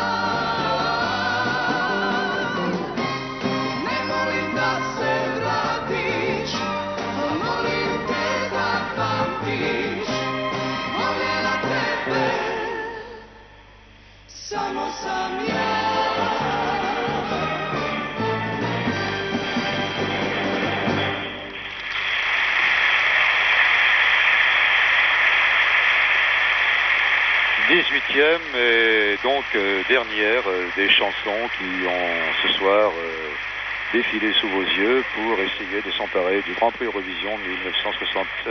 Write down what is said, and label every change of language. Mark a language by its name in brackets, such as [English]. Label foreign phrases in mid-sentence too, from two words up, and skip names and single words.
[Serbian] Ne molim da se vratiš, a molim te da pamtiš. Voljela tebe, samo sam ja. [French] Dix-huitième et donc dernière des chansons qui ont ce soir défilé sous vos yeux pour essayer de s'emparer du Grand Prix Eurovision 1976.